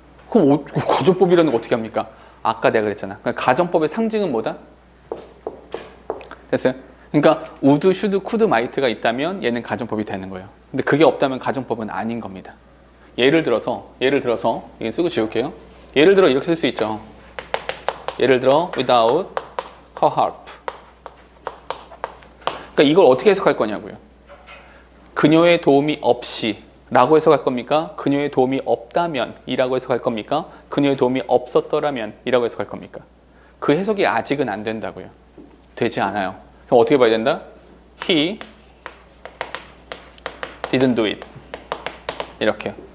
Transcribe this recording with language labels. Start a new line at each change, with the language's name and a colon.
Korean: 그럼 가정법이라는 거 어떻게 합니까? 아까 내가 그랬잖아. 그러니까 가정법의 상징은 뭐다? 됐어요? 그러니까 would, should, could, might가 있다면 얘는 가정법이 되는 거예요. 근데 그게 없다면 가정법은 아닌 겁니다. 예를 들어서 이거 쓰고 지울게요. 예를 들어 이렇게 쓸 수 있죠. 예를 들어
English: without her help.
Korean: 그러니까 이걸 어떻게 해석할 거냐고요. 그녀의 도움이 없이 라고 해석할 겁니까? 그녀의 도움이 없다면 이라고 해석할 겁니까? 그녀의 도움이 없었더라면 이라고 해석할 겁니까? 그 해석이 아직은 안 된다고요. 되지 않아요. 그럼 어떻게 봐야 된다?
English: He didn't do it.
Korean: 이렇게요.